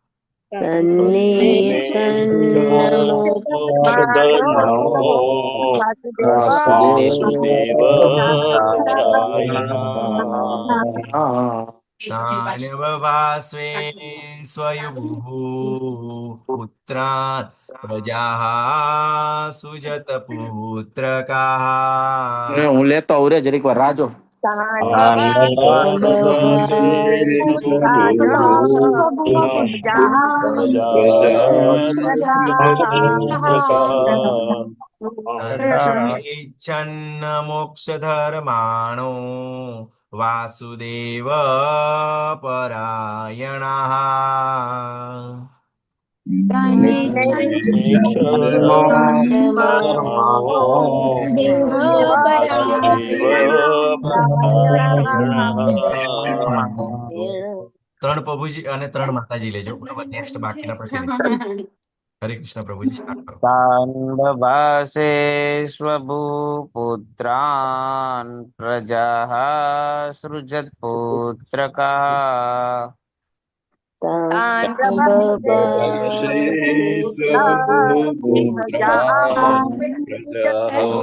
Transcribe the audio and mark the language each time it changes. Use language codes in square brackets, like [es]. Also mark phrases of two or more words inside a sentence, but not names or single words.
[sa] मोक्षधर्मो वासुदेव परायणः तान् बभास्वे स्वयंभुः पुत्रान् प्रजाः सुजत पुत्रकाः [gu] હું લેતો આવું રે જરીક વાર રાજો [sa] बभासे स्वभूतान् प्रजाः इच्छन्न मोक्षधर्माणो वासुदेव परायणः धर्मो वासुदेव परायणः [gu] ત્રણ પ્રભુજી અને ત્રણ માતાજી લેજો બરાબર નેક્સ્ટ બાકીના પછી હરે કૃષ્ણ પ્રભુજી સ્ટાર્ટ કરો [sa] तान्बभासे स्वभूपुत्रान् प्रजाः सृजत्पुत्रकाः बभासे स्वभूतान् प्रजाः